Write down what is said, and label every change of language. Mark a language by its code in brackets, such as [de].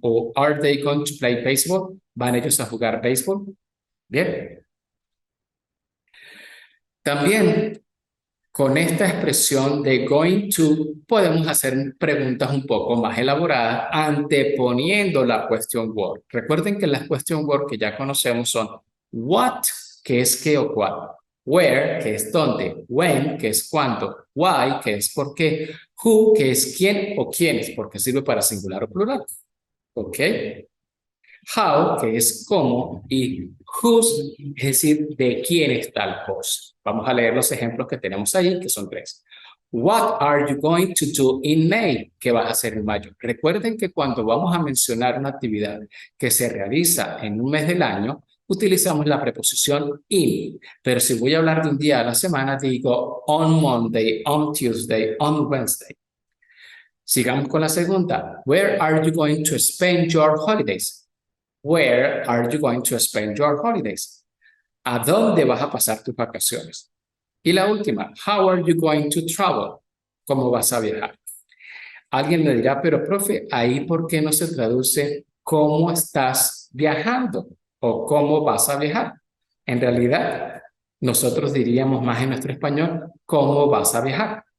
[en] ¿O are they going to play baseball? [es] ¿Van ellos a jugar béisbol? Bien. También con esta expresión de going to podemos hacer preguntas un poco más elaboradas anteponiendo la question word. Recuerden que las question word que ya conocemos son what, que es qué o cuál, where, que es dónde, when, que es cuándo, why, que es por qué, who, que es quién o quiénes, porque sirve para singular o plural. ¿Ok? How, que es cómo, y whose, es decir, de quién es tal cosa. Vamos a leer los ejemplos que tenemos ahí, que son 3. [en] What are you going to do in May? [es] ¿Qué vas a hacer en mayo? Recuerden que cuando vamos a mencionar una actividad que se realiza en un mes del año, utilizamos la preposición in. Pero si voy a hablar de un día a la semana, digo [en] on Monday, on Tuesday, on Wednesday. [es] Sigamos con la segunda. [en] Where are you going to spend your holidays? Where are you going to spend your holidays? [es] ¿A dónde vas a pasar tus vacaciones? Y la última, [en] how are you going to travel? [es] ¿Cómo vas a viajar? Alguien me dirá, pero profe, ahí ¿por qué no se traduce cómo estás viajando o cómo vas a viajar? En realidad, nosotros diríamos más en nuestro español, ¿cómo vas a viajar?